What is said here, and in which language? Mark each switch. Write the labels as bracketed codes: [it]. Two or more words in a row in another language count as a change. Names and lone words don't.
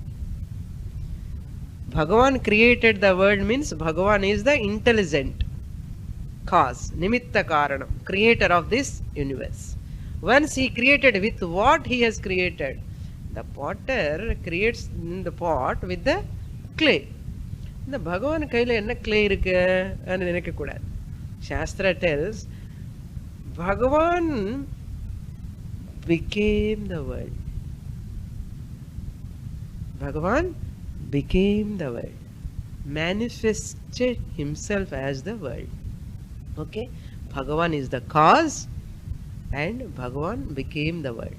[en] Bhagavan created the world means Bhagavan is the intelligent cause, [sa] निमित्त कारणम्, [en] creator of this universe. Once he created, with what he has created? The potter creates in the pot with the clay. [ta] The Bhagavan கைல என்ன clay இருக்குன்னு நெனக்கக் கூடாது. [en] Shastra tells Bhagavan became the world. Bhagavan became the world, manifested himself as the world. Okay, Bhagavan is the cause and Bhagavan became the world.